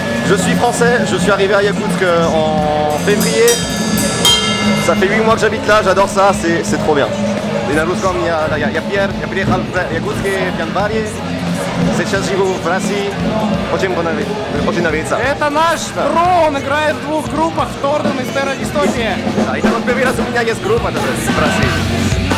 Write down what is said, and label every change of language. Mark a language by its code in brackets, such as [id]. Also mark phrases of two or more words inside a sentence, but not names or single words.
[fr] Je suis français, je suis arrivé à Yakoutsk en février. Ça fait 8 mois que j'habite là, j'adore ça, c'est trop bien. [ru] И на русском я Пьер, я приехал в Якутске в январе. Сейчас живу в России, очень нравится. Это наш Бро, он играет в двух группах, в Торден и Терра Дистопия. Да, это вот первый раз у меня есть группа даже в России.